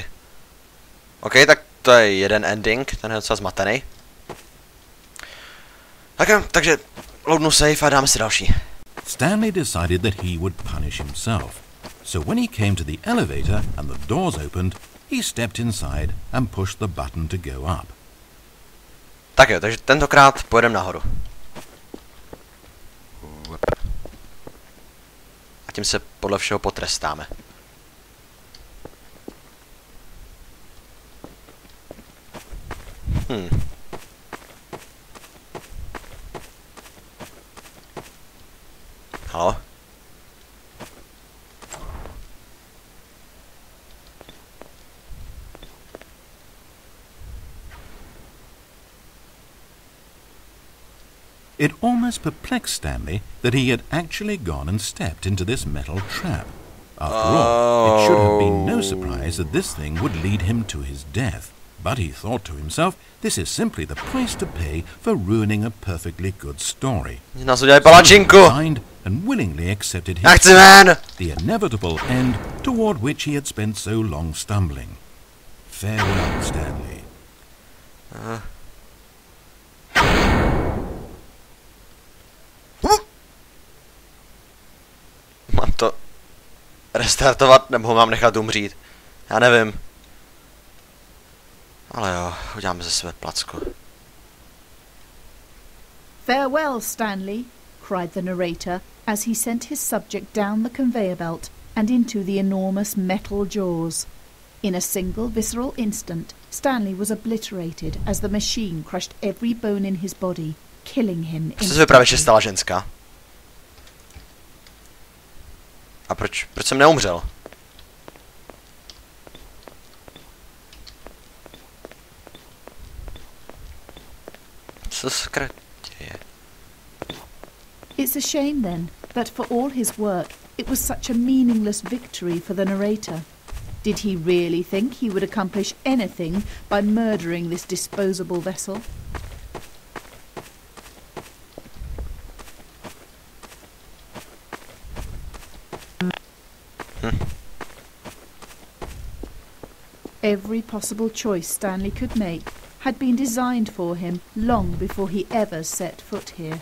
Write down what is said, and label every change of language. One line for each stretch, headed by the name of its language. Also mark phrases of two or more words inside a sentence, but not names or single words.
Czech: OK, tak to je jeden ending, ten je docela zmatený. Tak jo, takže loadnu save a dáme si další.
English: Stanley decided that he would punish himself. So when he came to the elevator and the doors opened, he stepped inside and pushed the button to go up.
Czech: Tak jo, takže tentokrát pojedeme nahoru. A tím se podle všeho potrestáme. Halo?
English: It almost perplexed Stanley that he had actually gone and stepped into this metal trap. After all, it should have been no surprise that this thing would lead him to his death. But he thought to himself, this is simply the price to pay for ruining a perfectly good story.
Czech: Nás udělali palačinku!
English: And willingly accepted
Czech: Já chci ven!
English: the inevitable end toward which he had spent so long stumbling. Farewell, Stanley.
Czech: Mám to restartovat, nebo ho mám nechat umřít? Já nevím. Ale jo, uděláme ze sebe placku.
English: Farewell, Stanley, cried the narrator as he sent his subject down the conveyor belt and into the enormous metal jaws. In a single visceral instant, Stanley was obliterated as the machine crushed every bone in his body, killing him
Czech: Co se vypravěče stala ženská? A proč jsem neumřel? Co se děje?
English: It's a shame then that for all his work it was such a meaningless victory for the narrator. Did he really think he would accomplish anything by murdering this disposable vessel? Every possible choice Stanley could make had been designed for him long before he ever set foot here.